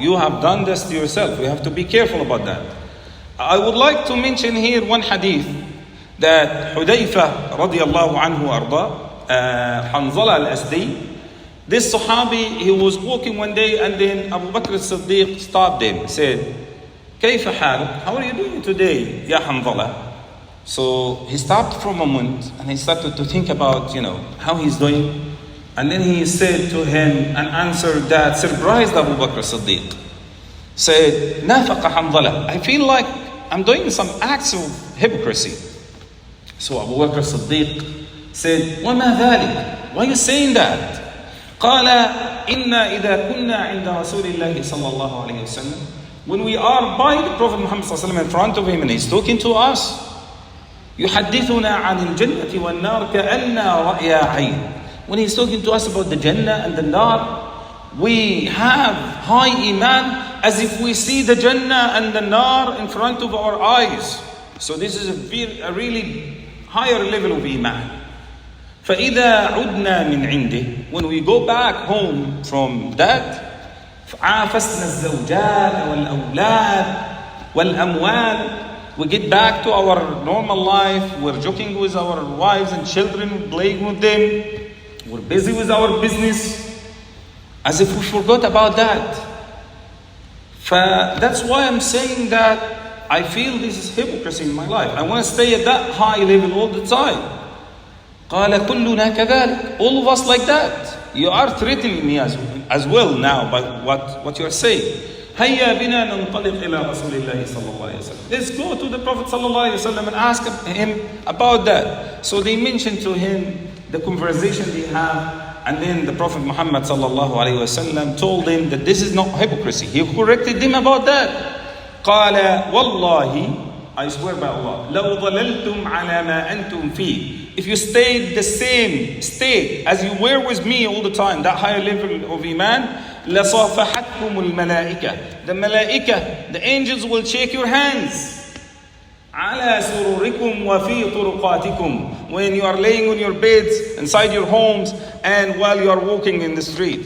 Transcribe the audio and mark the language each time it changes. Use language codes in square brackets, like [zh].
[en] You have done this to yourself. We have to be careful about that. I would like to mention here one hadith that Hudayfa radiallahu anhu arda, Hanzala al-Asdi, this Sahabi, he was walking one day and then Abu Bakr as-Siddiq stopped him, said, [ar] كيف حالك? [en] How are you doing today, Ya Hanzala? So he stopped for a moment and he started to think about, how he's doing. And then he said to him an answer that surprised Abu Bakr as-Siddiq. [ar] Said, نافق حنظلة. [en] I feel like I'm doing some acts of hypocrisy. So Abu Bakr as-Siddiq said, [ar] وما ذلك? [en] Why are you saying that? [ar] قال إنا إذا كنا عند رسول الله صلى الله عليه وسلم. [en] When we are by the Prophet Muhammad صلى الله عليه وسلم in front of him and he's talking to us, [ar] يحدثنا عن الجنة والنار كأننا رأي عين. [en] When he's talking to us about the Jannah and the Nar, we have high iman as if we see the Jannah and the Nar in front of our eyes. So this is a really higher level of iman. [ar] فإذا عدنا من عنده, [en] when we go back home from that, [ar] عافسنا الزوجات والأولاد والأموال, [en] we get back to our normal life. We're joking with our wives and children, playing with them. We're busy with our business, as if we forgot about that. That's why I'm saying that I feel this is hypocrisy in my life. I want to stay at that high level all the time. [ar] قال كلنا كذلك. [en] All of us like that. You are threatening me as well now by what you are saying. [ar] هيا بنا ننطلق إلى رسول الله صلى الله عليه وسلم. [en] Let's go to the Prophet صلى الله عليه وسلم and ask him about that. So they mentioned to him the conversation they have, and then the Prophet Muhammad صلى الله عليه وسلم told them that this is not hypocrisy. He corrected them about that. [ar] قال والله, [en] I swear by Allah, [ar] لو ظللتم على ما أنتم فيه. [en] If you stayed the same state as you were with me all the time, that higher level of iman, [ar] لصافحتكم الملائكة. [en] The malaika, the angels will shake your hands. [ar] على سروركم وفي طرقاتكم. [en] When you are laying on your beds, inside your homes, and while you are walking in the street.